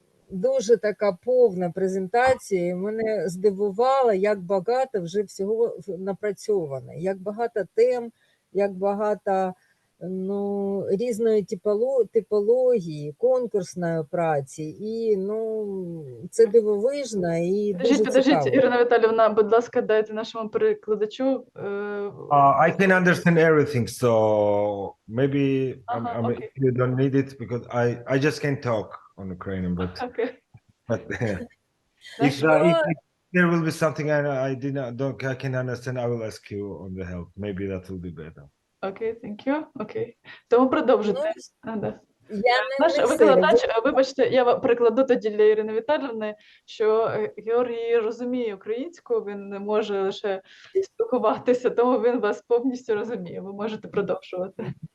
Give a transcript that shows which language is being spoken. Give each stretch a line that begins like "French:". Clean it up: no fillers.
Ukrainian: Дуже така повна презентація, і мене здивувало, як багато вже всього напрацьовано, як багато тем, як багато різної типології, конкурсної праці, і це дивовижно і дуже цікаво. Подождіть, Ірина Віталіївна, будь ласка, дайте нашому перекладачу.
English: I can understand everything, so maybe Okay. you don't need it, because I just can't talk on Ukrainian, but if there will be something I can understand, I will ask you on the help. Maybe that will be better.
Ukrainian: Окей,
English: thank you.
Ukrainian: Окей. Тому продовжуйте. Я Наш не все викладач, вибачте, я перекладу тоді для Ірини Віталіївни, що Георгій розуміє українську, він не може лише спілкуватися, тому він вас повністю розуміє. Ви можете продовжувати.